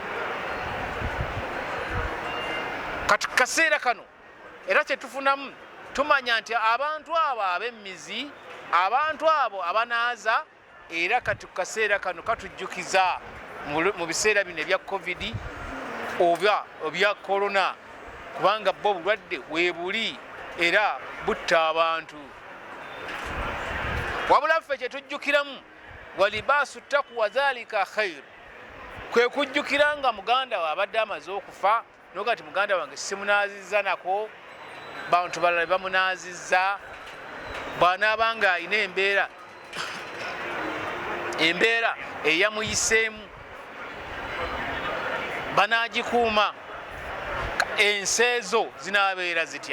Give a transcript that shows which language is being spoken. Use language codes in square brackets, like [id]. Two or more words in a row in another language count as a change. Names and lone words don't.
[lg] Kati kaseera kano era kyetufunamu tumanya nti abantu abo ab'emmizi, abantu abo abanaaza, era kati kaseera kano katujjukiza mu biseera bino ebya Covid oba ebya Corona, kubanga bo obulwadde weebuli era butta abantu. Wabula ffe kyetujjukiramu [ar] ولباس التقوى ذلك خير, [lg] kwe kujjukira nga muganda we abadde amaze okufa noga ti muganda wange simunaazizza nako, bantu balala bamunaazizza, bw'anaabanga alina embeera eyamuyiseemu banaagikuuma, ensi ezo zinaabeera zitya.